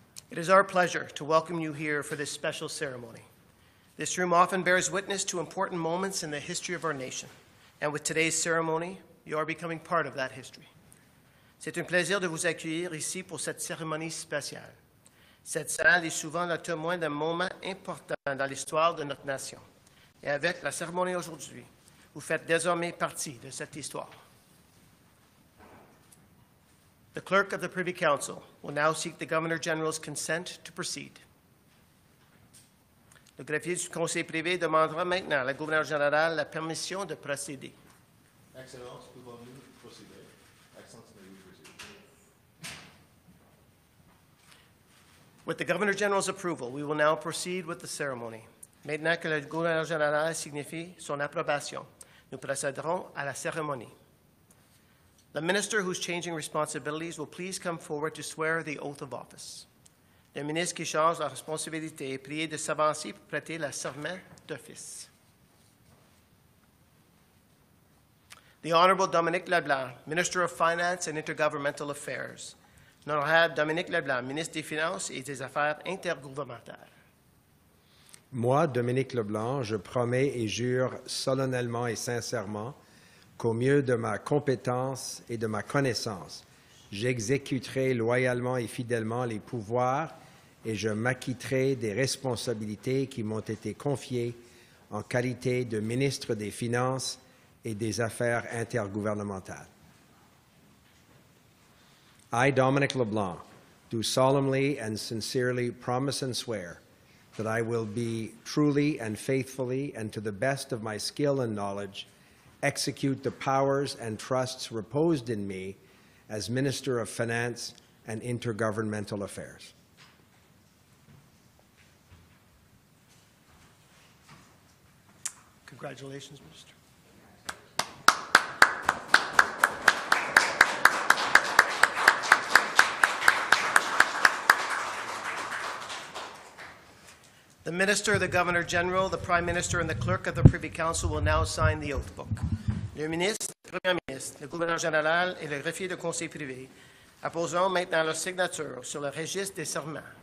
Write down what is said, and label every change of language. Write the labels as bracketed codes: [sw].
[en] It is our pleasure to welcome you here for this special ceremony. This room often bears witness to important moments in the history of our nation, and with today's ceremony, you are becoming part of that history. [fr] C'est un plaisir de vous accueillir ici pour cette cérémonie spéciale. Cette salle est souvent le témoin d'un moment important dans l'histoire de notre nation. Et avec la cérémonie aujourd'hui, vous faites désormais partie de cette histoire. [en] The clerk of the Privy Council will now seek the Governor General's consent to proceed. [fr] Le greffier du Conseil privé demandera maintenant à la gouverneure générale la permission de procéder. Excellence, pouvons-nous procéder? [en] Excellence, may we proceed? With the Governor General's approval, we will now proceed with the ceremony. [fr] Maintenant que le gouverneur général signifie son approbation, nous procéderons à la cérémonie. [en] The minister who's changing responsibilities will please come forward to swear the oath of office. [fr] Le ministre qui change la responsabilité est prié de s'avancer pour prêter le serment d'office. [en] The Honorable Dominic LeBlanc, Minister of Finance and Intergovernmental Affairs. [fr] L'Honorable Dominic LeBlanc, ministre des Finances et des Affaires intergouvernementales. Moi, Dominic LeBlanc, je promets et jure solennellement et sincèrement qu'au mieux de ma compétence et de ma connaissance, j'exécuterai loyalement et fidèlement les pouvoirs et je m'acquitterai des responsabilités qui m'ont été confiées en qualité de ministre des Finances et des Affaires intergouvernementales. [en] I, Dominic LeBlanc, do solemnly and sincerely promise and swear that I will be truly and faithfully and to the best of my skill and knowledge execute the powers and trusts reposed in me as Minister of Finance and Intergovernmental Affairs. Congratulations, Minister. The Minister, the Governor General, the Prime Minister, and the Clerk of the Privy Council will now sign the oath book. [fr] Le ministre, le Premier ministre, le Gouverneur général et le greffier du Conseil privé apposeront maintenant leur signature sur le registre des serments.